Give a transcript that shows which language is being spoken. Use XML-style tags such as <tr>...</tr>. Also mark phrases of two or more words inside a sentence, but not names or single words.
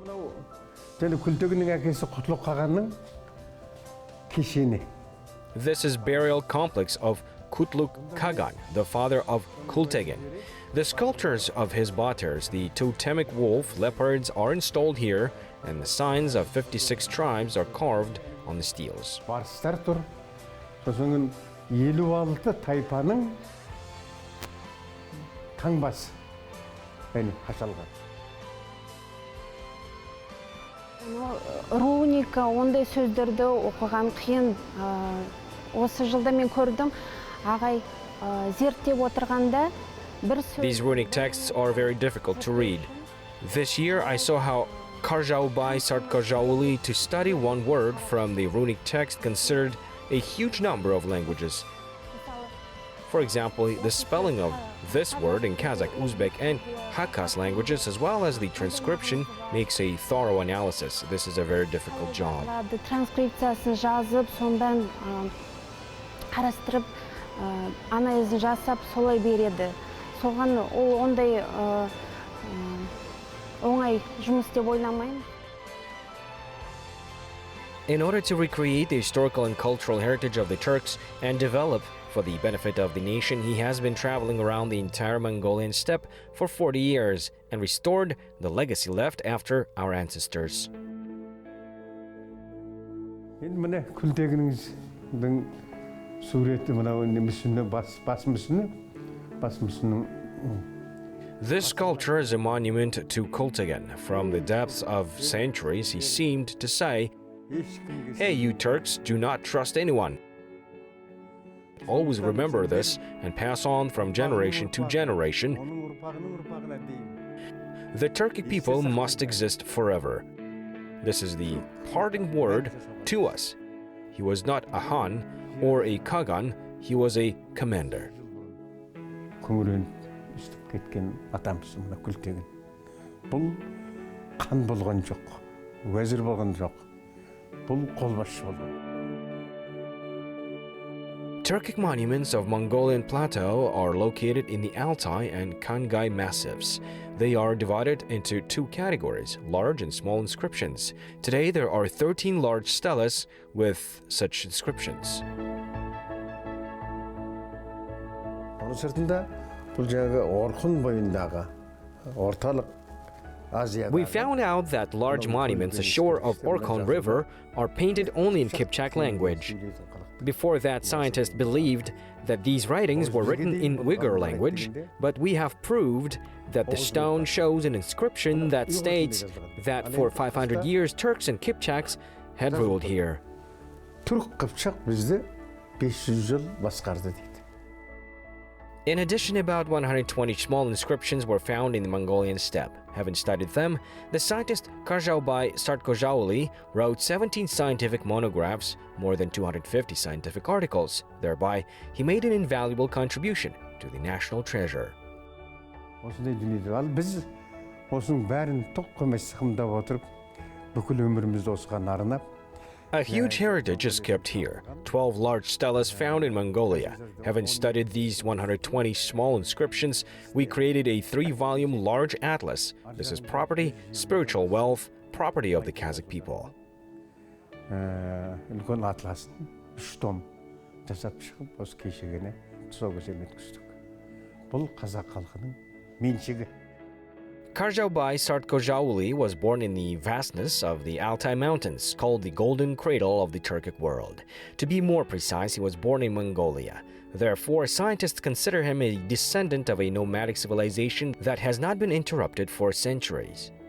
<en>This is burial complex of Kutluk Kagan, the father of Kultegen. The sculptures of his Batars, the totemic wolf, leopards, are installed here, and the signs of 56 tribes are carved on the steels.</en> <kk>56 тайпаның таңбасы қашалған. Руника, ондай сөздерді оқыған қиын. Осы жылда мен көрдім, ағай зерттеп отырғанда бір сөз...</kk> <en>These runic texts are very difficult to read. This year I saw how Karzhaubay Sartkozhauly to study one word from the runic text considered a huge number of languages. For example, the spelling of this word in Kazakh, Uzbek, and Hakkas languages, as well as the transcription, makes a thorough analysis. This is a very difficult job.</en> <kk>Транскрипциясын жазып, сондан қарастырып, анализін жасап, солай береді. Соған ол ондай оңай жұмыс деп ойламаймын.</kk> <en>In order to recreate the historical and cultural heritage of the Turks and develop for the benefit of the nation, he has been traveling around the entire Mongolian steppe for 40 years and restored the legacy left after our ancestors.</en> <kk>Міне күлтегініңіздің суреті мынау немісіні бас мүсіні.</kk> <en>This sculpture is a monument to Kultegan. From the depths of centuries, he seemed to say, "Hey, you Turks, do not trust anyone. Always remember this and pass on from generation to generation. The Turkic people must exist forever." This is the parting word to us. He was not a Han or a Kagan, he was a commander.</en> <kk>кеткен атамыз мына күлтеген. Бұл қан болған жоқ, уәзір болған жоқ. Бұл қолбасшы болған.</kk> <en>Turkic monuments of Mongolian Plateau are located in the Altai and Khangai massifs. They are divided into two categories, large and small inscriptions. Today there are 13 large stelas with such inscriptions.</en> <kk>Оның сыртында бұл жаңағы Орхун бойындағы орталық Азияда.</kk> <en>We found out that large monuments ashore of Orkhon River are painted only in Kipchak language. Before that, scientists believed that these writings were written in Uyghur language, but we have proved that the stone shows an inscription that states that for 500 years Turks and Kipchaks had ruled here.</en> <kk>Türk Kıpçak bizde 500 yıl басқарды дейді.</kk> <en>In addition, about 120 small inscriptions were found in the Mongolian steppe. Having studied them, the scientist Karzhaubay Sartkozhauly wrote 17 scientific monographs, more than 250 scientific articles. Thereby, he made an invaluable contribution to the national treasure.</en> <kk>Осындай дүниеде ал біз осының бәрін тоққымай сықымдап отырып, бүкіл өмірімізді осыған арнап,</kk> <en>a huge heritage is kept here. 12 large stelas found in Mongolia. Having studied these 120 small inscriptions, we created a 3-volume large atlas. This is property, spiritual wealth, property of the Kazakh people.</en> <kk>үлкен атласын 3 том жасап шығып, осы кешегені тұсаукесерін өткіздік. Бұл қазақ халқының меншігі.</kk> <en>Karzhaubay Sartkozhauly was born in the vastness of the Altai Mountains, called the Golden Cradle of the Turkic world. To be more precise, he was born in Mongolia. Therefore, scientists consider him a descendant of a nomadic civilization that has not been interrupted for centuries.</en>